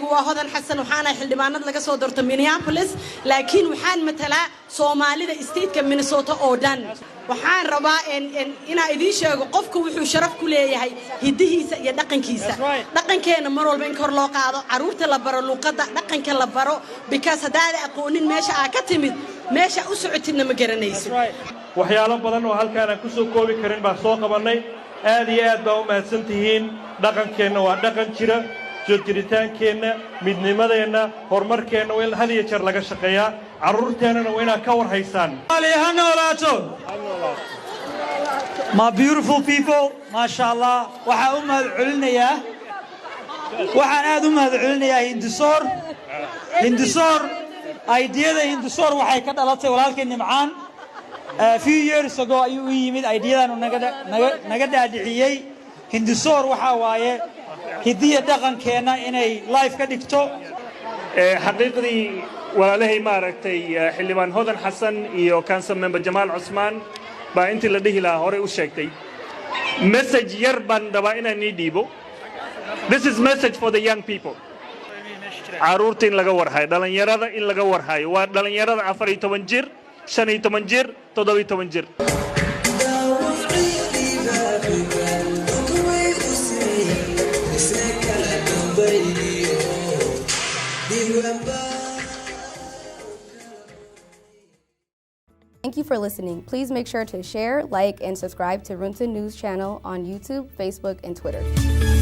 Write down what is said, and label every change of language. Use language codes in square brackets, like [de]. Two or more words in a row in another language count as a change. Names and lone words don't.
[so] waa Hodan Xasan waxaana xildhibaanad laga soo doortay Minneapolis laakiin waxaan matalaa Soomaalida state-ka Minnesota oo dhan waxaan rabaa in idin sheego qofku wuxuu sharaf ku leeyahay hidihiisa iyo dhaqankiisa dhaqankeena mar walba in kor loo qaado caruurta la baro luqadda dhaqanka la baro because hadaad aqoonin meesha aad ka timid meesha u socotidna ma garanaysid waxyaalo badan oo halkaan aan ku soo koobi karin baan soo qabanay aad iyo aad baa u mahadsantihiin dhaqankeenna waa dhaqan jira jiritaankeena midnimadeenna horumarkeena waa in hal iyo jeer laga shaqeeyaa caruurteennana waa inaad ka war haysaan [en] My beautiful people [so] mashallah waxaan u mahadcelinayaa Hiddasoor ideada Hiddasoor waxay ka dhalatay walaalkeen Nimcaan [en] a few years ago [so] ayuu u yimid ideadan naga dhaadhiciyay Hiddasoor waxa waaye hidiya dhaqankeena inay live ka dhigto xaqiiqdii walaalahay maaragtay xildhibaan Hodan Xasan iyo [en] council member [so] Jamaal Cusmaan baa intii la dhihi lahaa hore u sheegtay message yar baan rabaa inaan ii dhiibo [en] this is message for the young people [so] caruurta in laga warhayo dhalinyarada in laga warhayo waa dhalinyarada 14 jir 15 jir 17 jir [en] Thank you for listening. Please make sure to share, like, and subscribe to Runta News channel on YouTube, Facebook, and Twitter.